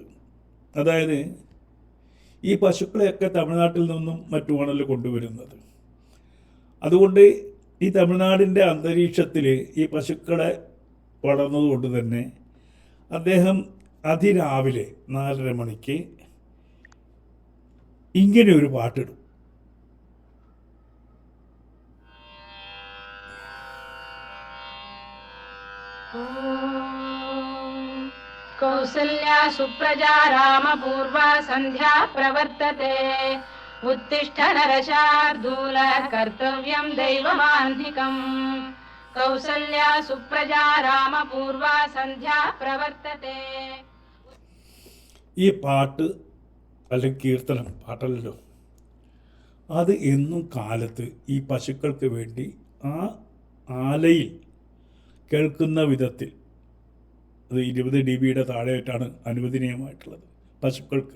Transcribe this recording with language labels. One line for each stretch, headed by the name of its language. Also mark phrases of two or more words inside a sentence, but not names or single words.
Malayalam: അതായത്, ഈ പശുക്കളെയൊക്കെ തമിഴ്നാട്ടിൽ നിന്നും മറ്റുമാണല്ലോ കൊണ്ടുവരുന്നത്. അതുകൊണ്ട് ഈ തമിഴ്നാടിൻ്റെ അന്തരീക്ഷത്തിൽ ഈ പശുക്കളെ വളർന്നതുകൊണ്ട് തന്നെ അദ്ദേഹം അതിരാവിലെ 4:30 മണിക്ക് ഇങ്ങനെ ഒരു പാട്ടിടും.
Sanskrit: कौसल्या सुप्रजा रामपूर्वा सन्ध्या प्रवर्तते उत्तिष्ठ नरशार्दूल कर्तव्यं दैवमाह्निकम् कौसल्या सुप्रजा रामपूर्वा सन्ध्या प्रवर्तते.
Malayalam: ഈ പാട്ട് അല്ലെങ്കിൽ കീർത്തനം, പാട്ടല്ലോ, അത് എന്നും കാലത്ത് ഈ പശുക്കൾക്ക് വേണ്ടി ആ ആലയിൽ കേൾക്കുന്ന വിധത്തിൽ, അത് 20 dB താഴെയായിട്ടാണ് അനുവദനീയമായിട്ടുള്ളത് പശുക്കൾക്ക്.